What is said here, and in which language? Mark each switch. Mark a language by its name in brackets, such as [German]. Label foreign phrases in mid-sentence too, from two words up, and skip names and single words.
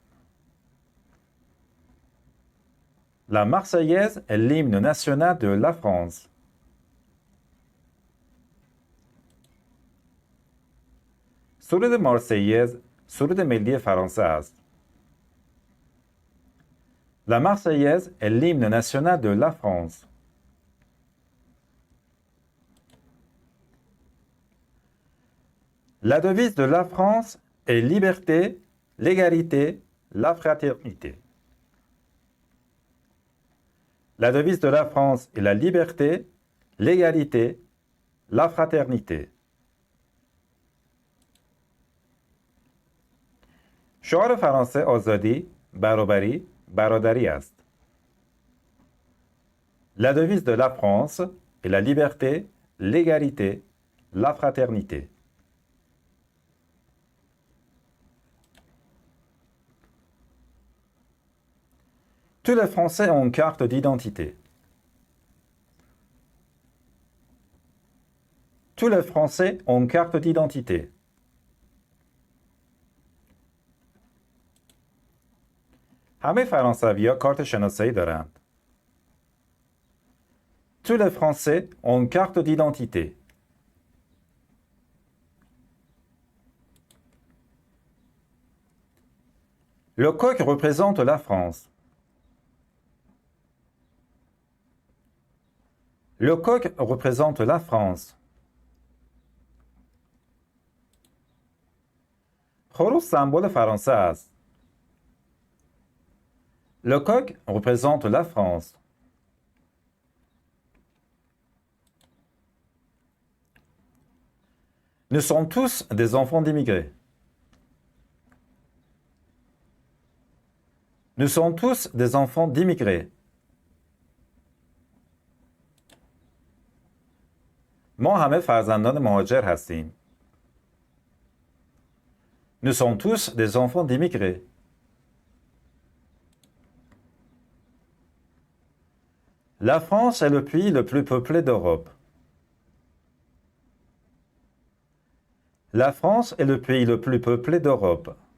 [French] La Marseillaise est l'hymne national de la France. [Persian] سرود مارسیز سرود ملی فرانسه است. [French] La Marseillaise est l'hymne national de la France. La devise de la France est liberté, l'égalité, la fraternité. La devise de la France est la liberté, l'égalité, la fraternité. [Persian] شعار فرانسه آزادی، برابری، برادری است. [French] La devise de la France est la liberté, l'égalité, la fraternité. Tous les Français ont une carte d'identité. Tous les Français ont une carte d'identité. [Persian] همه فرانسوی‌ها کارت شناسایی دارند. [French] Tous les Français ont une carte d'identité. Le coq représente la France. Le coq représente la France. [Persian] خروس سمبل فرانسه است. [French] Le coq représente la France. Nous sommes tous des enfants d'immigrés. Nous sommes tous des enfants d'immigrés. [Persian] ما همه فرزندان مهاجر هستیم. [French] Nous sommes tous des enfants d'immigrés. La France est le pays le plus peuplé d'Europe. La France est le pays le plus peuplé d'Europe.